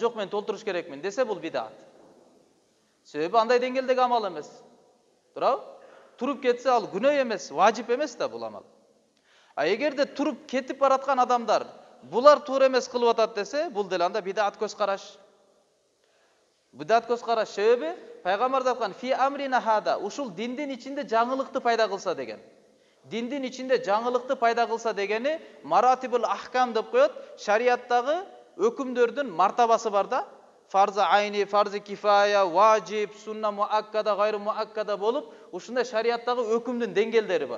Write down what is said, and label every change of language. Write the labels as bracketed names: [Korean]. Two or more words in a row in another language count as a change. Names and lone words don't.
[Kyrgyz] Жок, мен толтуруш керекмин десе, бул бидат. Себеби андай деңгээлдеги амал эмес. Туурабы? Туруп кетсе ал күнөө эмес, важип эмес да бул амал. А эгерде туруп кетип бараткан адамдар булар туура эмес кылып атат десе, бул деле анда бидат көз караш. Бидат көз караш себеби пайгамбар айткан [Arabic] في أمرنا هذا, [Kyrgyz] ушул диндин ичинде жаңылыкты пайда кылса деген. Диндин ичинде жаңылыкты пайда кылса дегени [Arabic] مراتب الأحكام [Kyrgyz] деп коет. Шариаттагы өкүмдөрдүн мартабасы бар да. [Arabic] فرض عين, فرض كفاية, [Kyrgyz] важип, [Arabic] سنة مؤكدة, غير مؤكدة [Kyrgyz] болуп, ушундай шариаттагы өкүмдүн деңгээлдери бар.